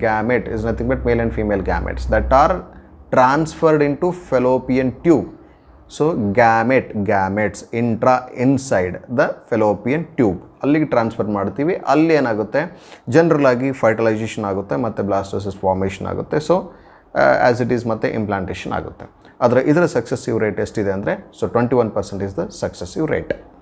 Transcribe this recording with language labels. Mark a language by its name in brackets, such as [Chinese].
[English] Gamete is nothing but male and female gametes that are transferred into fallopian tube. So gametes inside the fallopian tube [Kannada] ಅಲ್ಲಿಗೆ transfer ಮಾಡ್ತೀವಿ. ಅಲ್ಲಿ ಏನಾಗುತ್ತೆ, general ಆಗಿ fertilisation ಆಗುತ್ತೆ ಮತ್ತು blastocyst formation ಆಗುತ್ತೆ. [English] so as it is [Kannada] ಮತ್ತು implantation ಆಗುತ್ತೆ. ಆದರೆ ಇದರ ಸಕ್ಸಸ್ಸಿವ್ ರೇಟ್ ಎಷ್ಟಿದೆ ಅಂದರೆ ಸೊ 21% [English] Is the successive rate.